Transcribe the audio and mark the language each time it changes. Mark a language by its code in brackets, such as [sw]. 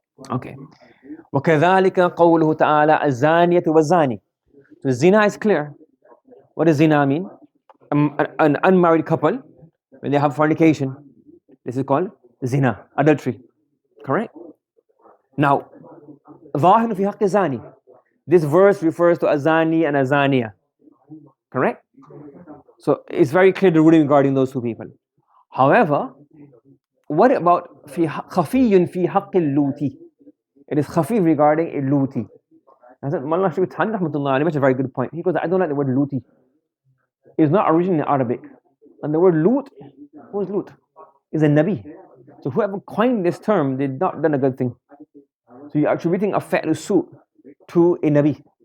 [en] Okay. [ar] وَكَذَلِكَ قَوْلُهُ تَعَالَى الزَّانِيَةُ وَالزَّانِي. [en] So zina is clear. What does zina mean? An unmarried couple, when they have fornication, this is called zina, adultery. Correct? Now, [ar] ظَاهِرٌ فِي حَقِّ الزَّانِي. [en] This verse refers to a zani and a zaniya. Correct? So it's very clear the ruling regarding those two people. However, what about [ar] خَفِيٌّ فِي حَقِّ اللُّوتِ? [en] It is khafi regarding a luti. I said, Mullah Shabi Than rahmatullah, he makes a very good point. He goes, I don't like the word luti. It's not originally Arabic. And the word lut, who is lut? Is a nabi. So whoever coined this term did not done a good thing. So you're attributing a fa'l su to a nabi.